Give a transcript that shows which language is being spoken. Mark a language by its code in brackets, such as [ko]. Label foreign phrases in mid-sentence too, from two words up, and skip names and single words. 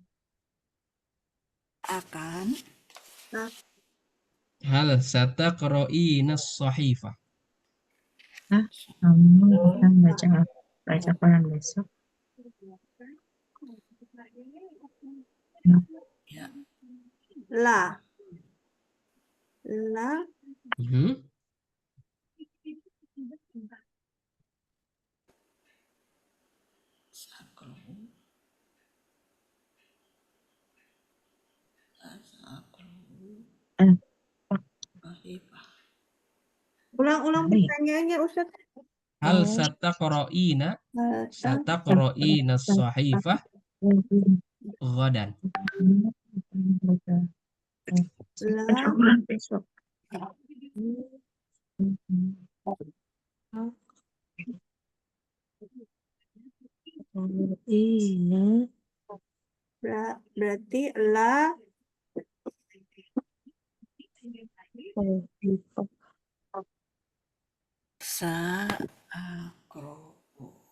[id] akan [ar] هل ستقرئين صحيفة. [id] kamu akan baca Quran besok? ya la Mhm. saqra'u Eh, sahifah. ulang Baik. pertanyaannya Ustaz. [ar] هل ستقرئين صحيفة غدا. [id] La Quran besok. Ini berarti la Saqra'u